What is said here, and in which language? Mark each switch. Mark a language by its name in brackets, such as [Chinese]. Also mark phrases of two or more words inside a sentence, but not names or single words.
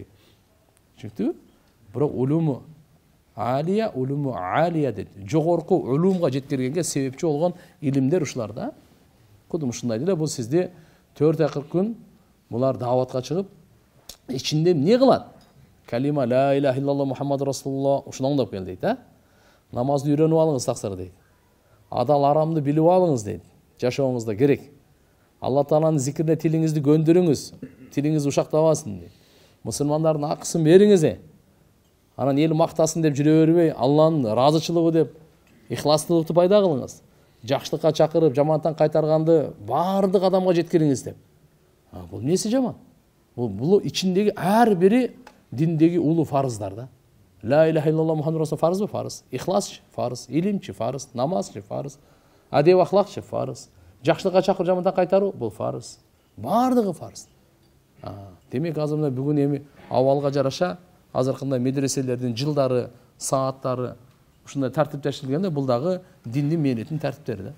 [Kyrgyz] Түшүнүктүбү? Бирок [Arabic] علوم عالية [Kyrgyz] деди. Жогорку улумга жеткиргенге себепчи болгон илимдер ушулар да. Кудум ушундай деле, бул сизди 4 ай 40 күн булар даватка чыгып, ичинде эмне кылат? Калима [Arabic] لا إله إلا الله محمد رسول الله [Kyrgyz] ушуну оңдоп кел дейт, намазды үйрөнүп алыңыз таксыр дейт. Адал арамды билип алыңыз дейт. Жашооңузда керек. Алла Тааланын зикирине тилиңизди көндүрүңүз. Тилиңиз ушактабасын дейт. Мусулмандардын акысын бериңиз. Анан эл мактасын деп жүрө бербей, Алланын ыраазычылыгы деп ихластуулукту пайда кылыңыз. Жакшылыкка чакырып, жамандыктан кайтарганды баардык адамга жеткириңиз деп. Бул эмнеси жаман? Бул ичиндеги ар бири диндеги улуу фарыздар да. [Arabic] لا إله إلا الله محمد رسول [Kyrgyz] фарыз бу фарыз. Ихлас фарыз, илимчи фарыз, намазчы фарыз, адеп ахлакчы фарыз. Жакшылыкка чакырып, жамандыктан кайтаруу бул фарыз. Баардыгы фарыз. Демек азыр мына бүгүн эми абалга жараша азыркындай медреселердин жылдары, сааттары ушундай тартиптештирилгенде, бул дагы диндин мээнетинин тартиптери да.